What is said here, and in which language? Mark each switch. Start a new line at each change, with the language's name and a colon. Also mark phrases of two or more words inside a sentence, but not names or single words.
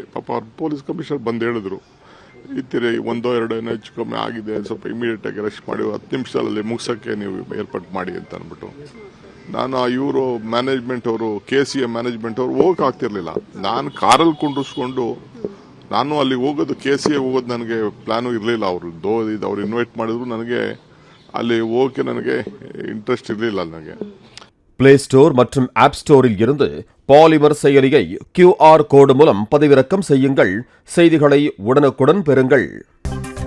Kannada: ಪಾಪ ಅವ್ರು
English: police commissioner
Kannada: ಬಂದು ಹೇಳಿದ್ರು, ಈ ಥರ 1-2 ಹೆಚ್ಚು ಕಮ್ಮಿ ಆಗಿದೆ, ಸ್ವಲ್ಪ ಇಮಿಡಿಯೇಟಾಗಿ ರಶ್ ಮಾಡಿ 10 ನಿಮಿಷದಲ್ಲಿ ಮುಗಿಸೋಕ್ಕೆ ನೀವು ಏರ್ಪಾಟ್ ಮಾಡಿ ಅಂತ ಅಂದ್ಬಿಟ್ಟು. ನಾನು ಇವರು ಮ್ಯಾನೇಜ್ಮೆಂಟ್ ಅವರು KCA ಮ್ಯಾನೇಜ್ಮೆಂಟ್ ಅವರು ಹೋಗಕ್ಕೆ ಆಗ್ತಿರ್ಲಿಲ್ಲ. ನಾನು ಕಾರಲ್ಲಿ ಕುಂಡಿಸ್ಕೊಂಡು ನಾನು ಅಲ್ಲಿಗೆ ಹೋಗೋದು, KCA ಹೋಗೋದು ನನಗೆ ಪ್ಲಾನು ಇರಲಿಲ್ಲ. ಅವ್ರು ಇನ್ವೈಟ್ ಮಾಡಿದ್ರು, ನನಗೆ ಅಲ್ಲಿ ಹೋಗಕ್ಕೆ ನನಗೆ இன்ட்ரெஸ்ட் இರಲಿಲ್ಲ. ನನಗೆ
Tamil: பிளே ஸ்டோர் மற்றும் ஆப் ஸ்டோரில் இருந்து பாலிமர் செயலியை
English: QR code
Tamil: மூலம் பதிவிறக்கம் செய்யுங்கள். செய்திகளை உடனுக்குடன் பெறுங்கள்.